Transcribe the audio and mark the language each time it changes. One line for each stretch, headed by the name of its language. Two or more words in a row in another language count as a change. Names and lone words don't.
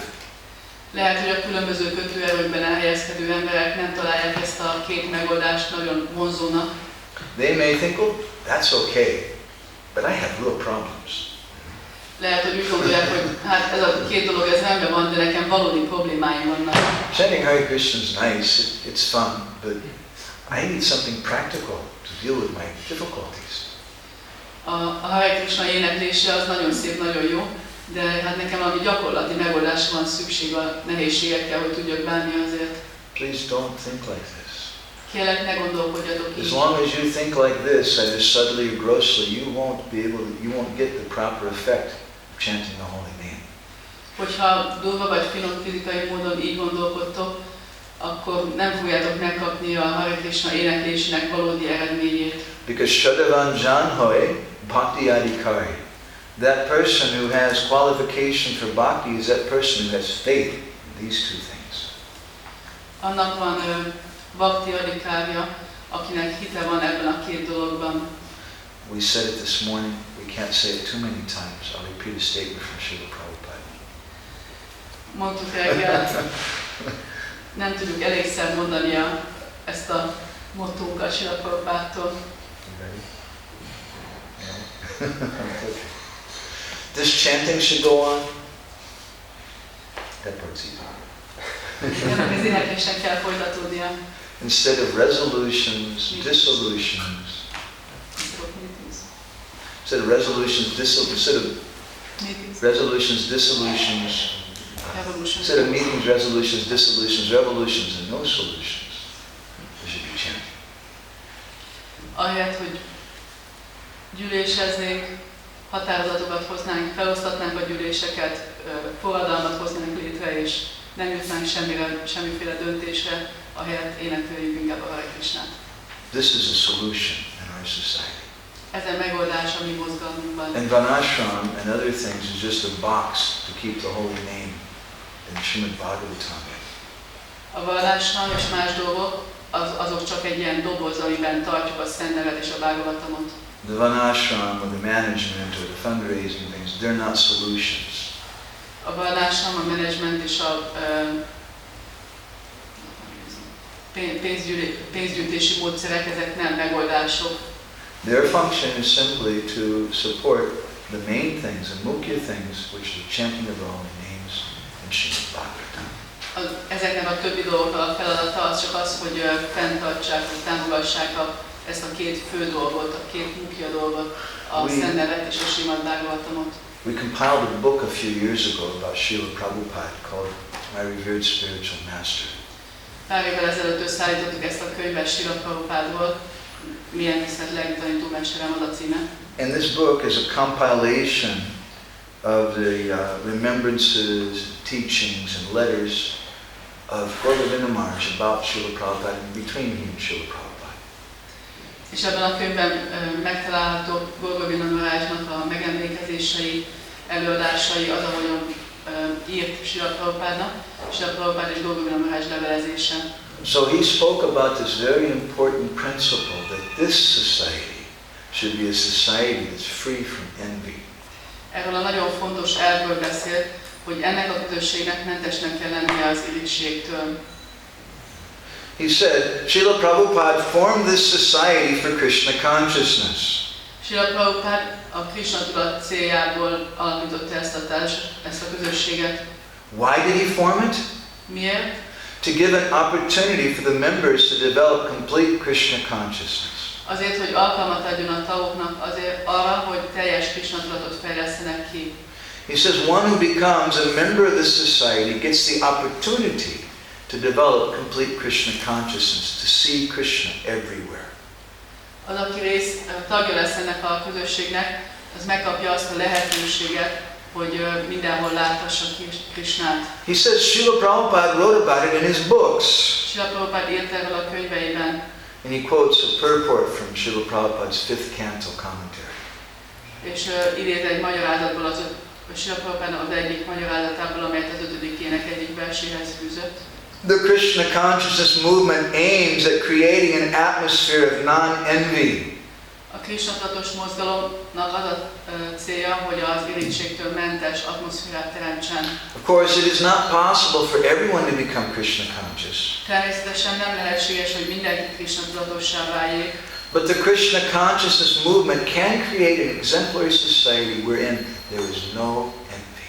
Hungarian: Lehet, hogy a különböző kötőerőkben elhelyezkedő emberek nem találják ezt a két megoldást nagyon vonzónak.
English: They may think, oh, that's okay, but I have real problems.
Hungarian: Lehet, hogy úgy gondolják, hogy hát ez a két dolog ez rendben van, de nekem valódi problémáim vannak.
English: Chanting Hare Krishna is nice, it's fun, but I need something practical to deal with my difficulties.
Hungarian: A Hare Krishna éneklése az nagyon szép, nagyon jó, de hát nekem valami gyakorlati megoldásra van szükség a nehézségekkel, hogy tudjak bánni azért.
English: Please don't think like this.
Hungarian: Kérlek, ne gondolkodjatok így.
English: As long as you think like this, either subtly or grossly, you won't get the proper effect of chanting the holy name.
Hungarian: Hogyha durva vagy finom fizikai módon így gondolkodtok, akkor nem fogjátok megkapni a Hare Krishna éneklésének valódi eredményét.
Bangla: Because শ্রদ্ধাবান জন হয় ভক্তি অধিকারী.
English: That person who has qualification for bhakti is that person who has faith in these two things.
Hungarian: Annak van Bhakti adhikárja, akinek hite van ebben a két dologban.
English: We said it this morning, we can't say it too many times. I'll repeat a statement from Srila Prabhupada.
Hungarian: Mondtuk reggel, nem tudjuk elégszer mondani ezt a mottónkat Srila Prabhupádtól.
English: This chanting should go on. That part's easy.
Hungarian: Az éneklésnek kell folytatódnia.
English: Instead of resolutions, dissolutions. Instead of resolutions, dissolutions. Instead of meetings, resolutions, dissolutions, revolutions, and no solutions. There should be chanting.
Hungarian: Ahelyett, hogy gyűléseznénk, határozatokat hoznánk, felosztatnánk a gyűléseket, forradalmat hoznánk létre, és nem jutnánk semmiféle döntésre, ahelyett énekeljük inkább a Hare Krishnát.
English: This is a solution in our society.
Hungarian: Ez a megoldás a mi mozgalmunkban.
English: And Varnashram and other things is just a box to keep the holy name in Srimad Bhagavatam.
Hungarian: A varnásram és más dolgok, azok csak egy ilyen doboz, amiben tartjuk a szent nevet és a Bhagavatamot.
English: The Varnashram or the management or the fundraising things, they're not solutions.
Hungarian: A varnásram, a menedzsment és a pénzgyűjtési módszerek, ezek nem megoldások.
English: Their function is simply to support the main things, the mukhya things, which is the chanting of the holy names and Srimad Bhagavatam.
Hungarian: Ezeknek a többi dolgoknak a feladata az csak az, hogy fenntartsák, hogy támogassák ezt a két fő dolgot, a két mukhya dolgot, a Szent Nevet és a Srimad Bhagavatamot.
English: We compiled a book a few years ago about Srila Prabhupada called My Revered Spiritual Master.
Hungarian: Pár évvel ezelőtt összeállítottuk ezt a könyvet Srila Prabhupádról, Milyen tisztelt lelkitanító mesterem az a címe.
English: And this book is a compilation of the remembrances, teachings, and letters of Gauravinda Maharaj about Srila Prabhupada and between him and Srila Prabhupada.
Hungarian: És ebben a könyvben megtalálható Gauravinda Maharajnak a megemlékezései, előadásai, az, ahogyan írt Srila Prabhupádnak, Srila Prabhupád és Gauravinda Maharaj levelezése.
English: So he spoke about this very important principle that this society should be a society that's free from envy.
Hungarian: Erről a nagyon fontos elvről beszélt, hogy ennek a közösségnek mentesnek kell lennie az irigységtől.
English: He said, Srila Prabhupada formed this society for Krishna consciousness.
Hungarian: Srila Prabhupada a Krishna tudat céljából alapította ezt a közösséget.
English: Why did he form it?
Hungarian: Miért?
English: To give an opportunity for the members to develop complete Krishna consciousness.
Hungarian: Azért, hogy alkalmat adjon a tagoknak arra, hogy teljes Krishna tudatot fejlesztenek ki.
English: He says one who becomes a member of this society gets the opportunity to develop complete Krishna consciousness, to see Krishna everywhere.
Hungarian: Az, aki tagja lesz ennek a közösségnek, az megkapja azt a lehetőséget, hogy mindenhol láthassa Krishnát.
English: He says Srila Prabhupada wrote about it in his books.
Hungarian: Srila Prabhupada írt erről a könyveiben.
English: And he quotes a purport from Srila Prabhupada's 5th canto commentary.
Hungarian: És idéz egy magyarázatból a Srila Prabhupádnak az egyik magyarázatából, amelyet az 5. ének egyik verséhez fűzött.
English: The Krishna consciousness movement aims at creating an atmosphere of non-envy.
Hungarian: A Krishna tudatos mozgalomnak az a célja, hogy az irigységtől mentes atmoszférát teremtsen.
English: Of course, it is not possible for everyone to become Krishna conscious.
Hungarian: Természetesen nem lehetséges, hogy mindenki Krishna tudatossá váljék.
English: But the Krishna consciousness movement can create an exemplary society wherein there is no envy.